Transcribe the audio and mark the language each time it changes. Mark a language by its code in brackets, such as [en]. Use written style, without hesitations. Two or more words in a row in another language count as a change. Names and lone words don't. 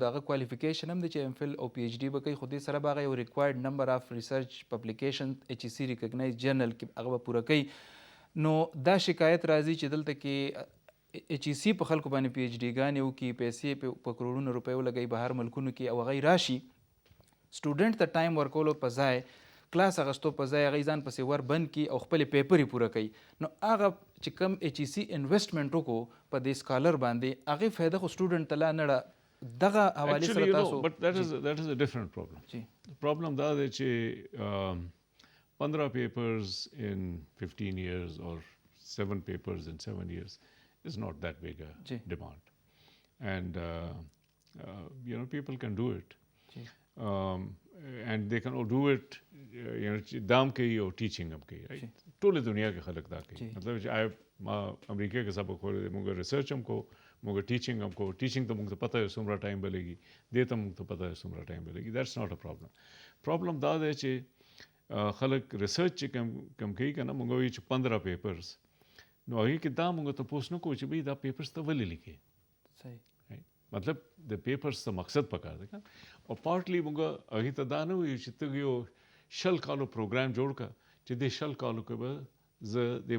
[ps] د هغه کوالیفیکیشن هم دی چې ام فل او پی ایچ ډي به کوي خو دې سره به هغه یو [en] required number of research publication [ps] ایچ ای [en] C recognized journal [ps] کې هغه به پوره کوي نو دا شکایت راځي چې دلته کې ایچ ای سی په خلکو باندې پی ایچ ډي ګانې وکړي پیسې په کروڑونو روپۍ ولګوي بهر ملکونو کې او هغه راشي سټوډنټ ته ټایم ورکولو په ځای کلاس اغستو په ځای هغه ځان پسې ور بند کړي او خپلې پیپرې پوره کوي نو هغه چې کوم [en] HEC investment [ps] وکړو په دې سکالر باندې هغې فایده خو سټوډنټ ته لا نه دغه حوالې سره تاسو [en] but that is a different problem the problem [ps] دا دی چې [en] 15 papers in 15 years or 7 papers in 7 years is not that big a demand and you know people can do it and they can all do it you know [ps] دام کوي او ټیچینګ هم کوي right ټول دنیا کې خلک دا کوي مطلب چې ما امریکا کې سبق خو موږ ریسرچ هم کو موږ ټیچینګ هم کو ټیچینګ ته موږ پته یو څومره ټایم بلګي دې ته موږ ته پته یو څومره ټایم بلګي [en] that's not a problem [ps] دا دی چې خلک ریسرچ چې کم کوي کنه موږ وایو چې 15 پیپرز نو هغه کې دا موږ ته پوښتنه کوو چې دا پیپرز ته ولې لیکي صحیح مطلب د پیپرز څه مقصد پکار دی او پارټلی موږ هغه ته دا نه وایو چې ته یو شل کالو پروګرام جوړ کا چې د شل کالو کې به زه د